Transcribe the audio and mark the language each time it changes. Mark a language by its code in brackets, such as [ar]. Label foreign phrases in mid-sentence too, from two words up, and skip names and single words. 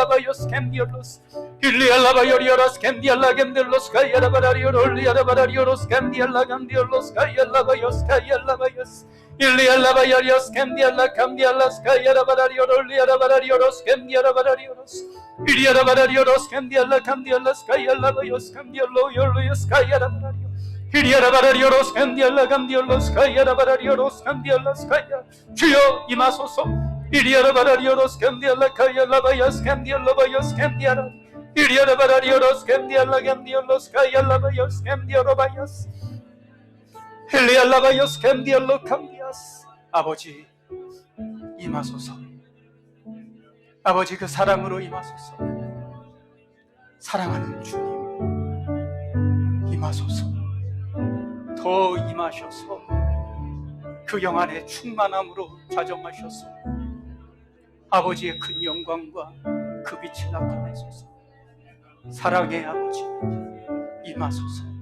[ko] bayos cambialos Iliala bayorios cambiala cambialos kayara barario liara barario cambiala cambialos kayala bayos kayala bayas Iliala bayorios cambiala cambialas kayara barario liara barario cambiala barario Iliara barario cambiala cambialas kayala bayos cambialo yolios kayara barario Iliara barario cambiala cambialos kayara barario cambialas kaya 주여 임하소서 Iliara barario cambiala kayala bayas cambiala bayos cambiala Iliara barario cambiala cambialos kayala bayos cambiala bayas Iliala bayos cambialo cambias 아버지 임하소서 아버지 그 사랑으로 임하소서 사랑하는 주님 임하소서 더 임하셔서 그 영안의 충만함으로 좌정하셔서 아버지의 큰 영광과 그 빛이 나타내소서 사랑의 아버지 임하소서